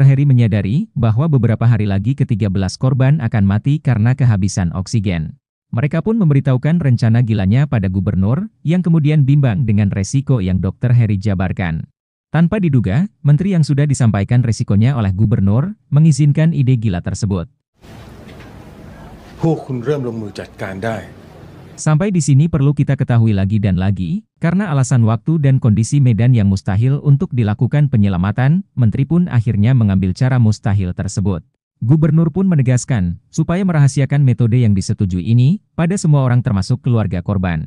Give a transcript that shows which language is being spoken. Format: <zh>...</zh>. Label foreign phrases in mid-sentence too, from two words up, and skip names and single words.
<id>Harry menyadari bahwa beberapa hari lagi ke-13 korban akan mati karena kehabisan oksigen. Mereka pun memberitahukan rencana gilanya pada gubernur, yang kemudian bimbang dengan resiko yang Dr. Harry jabarkan. Tanpa diduga, menteri yang sudah disampaikan resikonya oleh gubernur, mengizinkan ide gila tersebut.</id> <th>พวกคุณเริ่มลงมือจัดการได้</th> <id>Sampai di sini perlu kita ketahui lagi dan lagi, karena alasan waktu dan kondisi medan yang mustahil untuk dilakukan penyelamatan, menteri pun akhirnya mengambil cara mustahil tersebut. Gubernur pun menegaskan, supaya merahasiakan metode yang disetujui ini, pada semua orang termasuk keluarga korban.</id>